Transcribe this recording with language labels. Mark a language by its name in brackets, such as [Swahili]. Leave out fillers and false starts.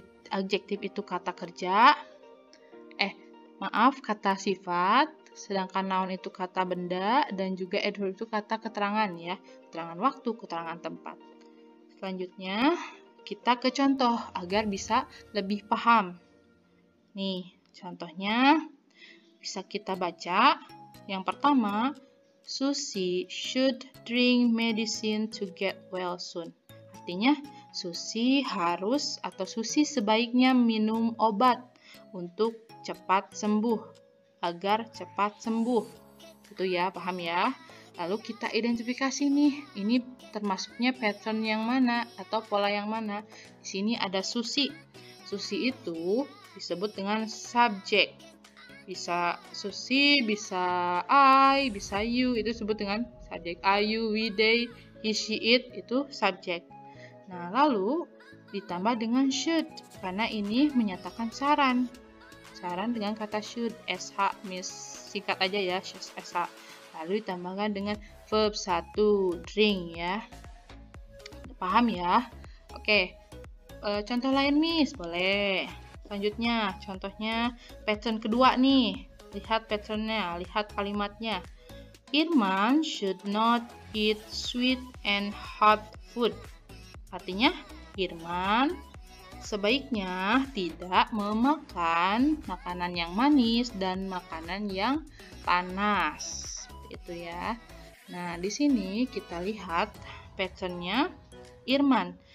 [Indonesian] Adjective itu kata kerja, kata sifat, sedangkan noun itu kata benda, dan juga adverb itu kata keterangan ya, keterangan waktu, keterangan tempat. Selanjutnya, kita ke contoh agar bisa lebih paham. Nih, contohnya bisa kita baca. Yang pertama, [English] Susie should drink medicine to get well soon. [Indonesian] Artinya, Susie harus atau Susie sebaiknya minum obat untuk cepat sembuh, agar cepat sembuh. Itu ya, paham ya? Lalu kita identifikasi nih, ini termasuknya pattern yang mana atau pola yang mana. Di sini ada Susie. Susie itu disebut dengan subjek. Bisa Susie, bisa I, bisa you, itu disebut dengan subjek. I, you, we, they, he, she, it, itu subjek. Nah, lalu ditambah dengan should, karena ini menyatakan saran. Saran dengan kata should, SH, Miss singkat aja ya, SH. Lalu ditambahkan dengan verb 1, drink ya. Paham ya? Oke, contoh lain Miss, boleh. Selanjutnya, contohnya pattern kedua nih. Lihat patternnya, lihat kalimatnya. [English] Irman should not eat sweet and hot food. [Indonesian] Artinya, Irman sebaiknya tidak memakan makanan yang manis dan makanan yang panas. Itu ya. Nah, di sini kita lihat patternnya Irman.